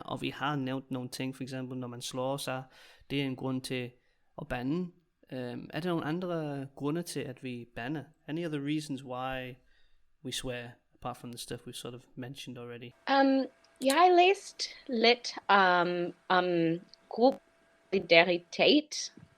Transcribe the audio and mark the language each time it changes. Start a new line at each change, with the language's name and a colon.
Danish: Og vi har nævnt nogle ting, for eksempel når man slår sig, det er en grund til at bande. Er der nogle andre grunde til, at vi banner?
English: Any other reasons why we swear, apart from the stuff we've sort of mentioned already?
Danish: Jeg læste lidt om gruppesolidaritet.